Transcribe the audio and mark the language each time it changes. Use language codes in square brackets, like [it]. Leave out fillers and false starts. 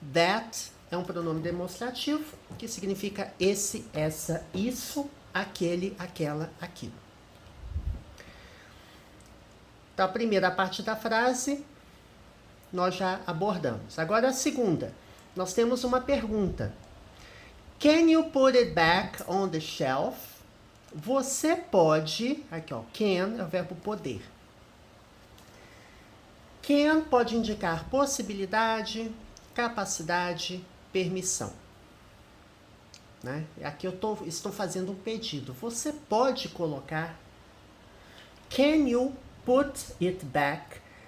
[pt] That é um pronome demonstrativo que significa esse, essa, isso, aquele, aquela, aquilo. Então a primeira parte da frase nós já abordamos. Agora a segunda. Nós temos uma pergunta. [en] Can you put it back on the shelf? [pt] Você pode, aqui ó, can é o verbo poder. Can pode indicar possibilidade, capacidade, permissão. Né? Aqui eu estou fazendo um pedido. Você pode colocar [en] can you put it back?